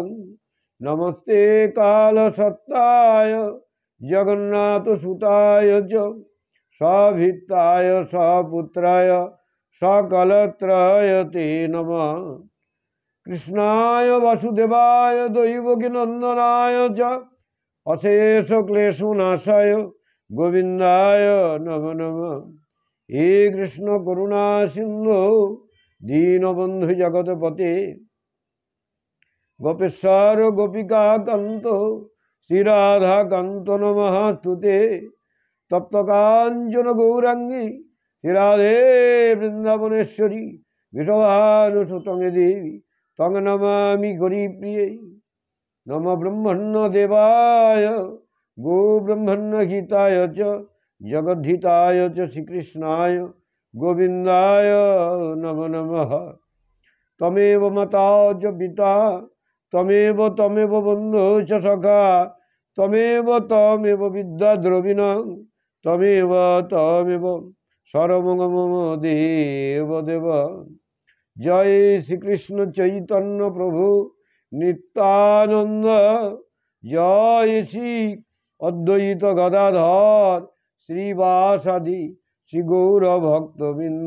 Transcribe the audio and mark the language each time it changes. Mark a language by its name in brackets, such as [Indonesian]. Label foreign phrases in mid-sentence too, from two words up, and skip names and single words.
[Sanskrit] নমস্তে কালসত্তায় জগন্নাথসুতায় চ সভিত্তায় সপুত্রায় সকলত্রয়তে নমঃ। কৃষ্ণায় বাসুদেবায় দৈবকীনন্দনায় চ অশেষ ক্লেশনাশায় গোবিন্দায় নমো নমঃ। হে কৃষ্ণ করুণা সিন্ধু দীনবন্ধু জগৎপতে গোপেশ্বর গোপিকা কান্ত শ্রীরাধাকান্ত নমস্তুতে। তপ্ত কাঞ্চন গৌরাঙ্গী শ্রীরাধে বৃন্দাবনেশ্বরী বৃষভানুসুতং দেবী তং নমামি গৌরীপ্রিয়ে। নম ব্রহ্মণ্য দেবায় গো ব্রহ্মণ্য হিতায় চ জগদ্ধিতায় চ শ্রীকৃষ্ণায় গোবিন্দায় নমো নমঃ। তমেব মাতা চ পিতা তমেব তমেব বন্ধু চ সখা তমেব বিদ্যা দ্রবিণং তমেব তমেব সর্বং মম দেব দেব। [Bangla] জয় শ্রীকৃষ্ণ চৈতন্য প্রভু নিত্যানন্দ জয় শ্রী অদ্বৈত গদাধর শ্রীবাসাদি শ্রী গৌর ভক্তবৃন্দ।